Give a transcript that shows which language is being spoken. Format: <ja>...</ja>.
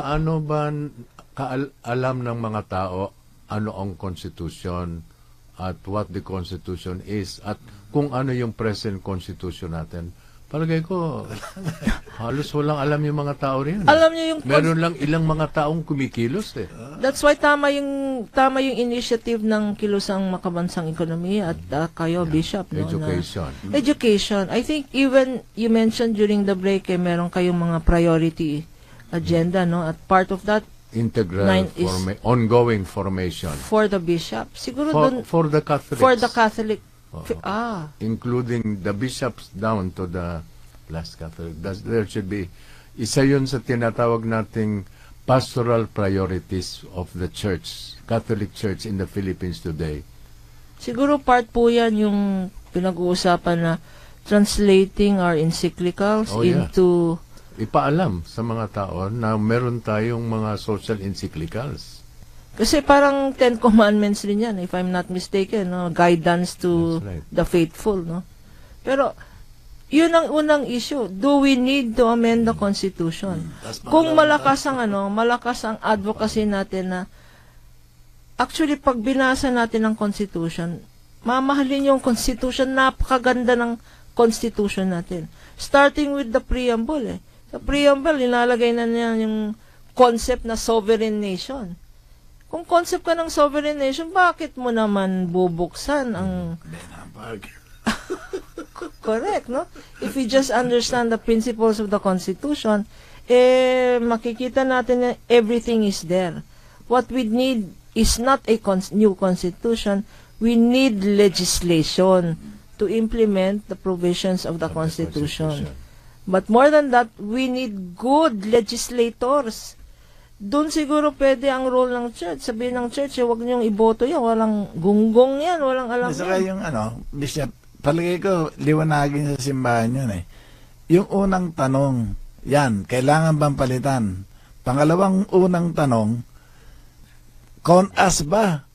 <tl>Gaano ba alam ng mga tao ano ang Constitution at</tl> <en>what the Constitution is at</en> <tl>kung ano yung present constitution natin, palagay ko, halos walang alam yung mga tao rin. Alam niyo yung Meron lang ilang mga taong kumikilos eh.</tl> <en>That's why</en> <tl>tama yung initiative ng Kilusang Makabansang Ekonomiya at kayo, Bishop. No,</tl> <en>Education. Education. I think even you mentioned during the break,</en> <tl>meron kayong mga priority agenda, no?</tl> <en>At part of that, Integral is ongoing formation. for the bishop.</en> <tl>Siguro dun,</tl> <en>For the Catholics. for the Catholic. Including the bishops down to the last Catholic. There should be,</en> <tl>isa yun sa tinatawag nating</tl> <en>pastoral priorities of the church, Catholic Church in the Philippines today.</en> <tl>Siguro part po yan yung pinag-uusapan na</tl> <en>translating our encyclicals into</en> <tl>Ipaalam sa mga tao na meron tayong mga social encyclicals. kasi parang 10 Commandments rin yan,</tl> <en>if I'm not mistaken,</en> <tl>no?</tl> <en>Guidance to That's right. the faithful, no?</en> <tl>Pero, yun ang unang issue.</tl> <en>Do we need to amend the Constitution?</en> <tl>Kung malakas ang advocacy natin na, actually, pag binasa natin ang Constitution, mamahalin yung Constitution, napakaganda ng Constitution natin.</tl> <en>Starting with the preamble,</en> <tl>Sa preamble, nilalagay na niya yung</tl> <en>concept na sovereign nation.</en> <tl>Kung concept ka ng sovereign nation, bakit mo naman bubuksan ang...</tl> <en>Correct, no? If we just understand the principles of the Constitution,</en> <tl>makikita natin na</tl> <en>everything is there. What we need is not a new Constitution. We need legislation to implement the provisions of the Constitution. But more than that, we need good legislators.</en> <tl>Doon siguro pwede ang role ng church. Sabihin ng church, huwag niyong iboto yan. Walang gunggong yan. Walang alam Saka yan. yung Bishop, palagay ko, liwanagin sa simbahan yun eh. Yung unang tanong, yan, kailangan bang palitan? Pangalawang unang tanong, con-as ba?</tl>